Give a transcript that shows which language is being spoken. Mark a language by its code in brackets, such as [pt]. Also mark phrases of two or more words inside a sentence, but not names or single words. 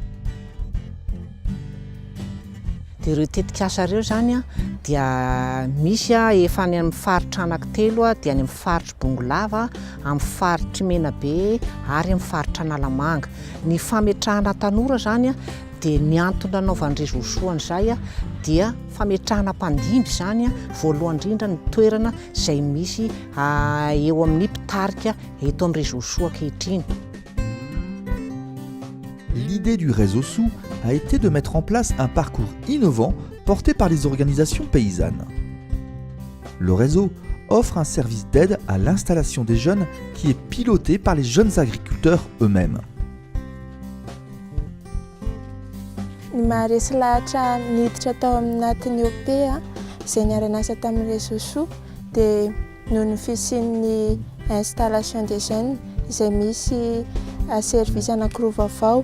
[mg] Dia ireo tetikasa ireo zany dia misy efa any amin'ny faritra anankitelo dia any amin'ny faritra Bongolava, amin'ny faritra Menabe ary amin'ny faritra Analamanga. Ny fametrahana tanora zany dia ny antony nanaovan'ny réseau SOU an'izay dia fametrahana mpandimby zany voalohany indrindra ny toerana izay misy eo amin'ny mpitarika eto amin'ny réseau SOU ankehitriny. [fr] L'idée du réseau SOU a été de mettre en place un parcours innovant porté par les organisations paysannes. Le réseau offre un service d'aide à l'installation des jeunes qui est piloté par les jeunes agriculteurs eux-mêmes. [mg] Ny maharesy lahatra niditra tao anatin'ny OP izay niara-niasa tamin'ny réseau SOU dia noho ny fisian'ny [fr] installation des jeunes [mg] izay misy service anankiroa vaovao.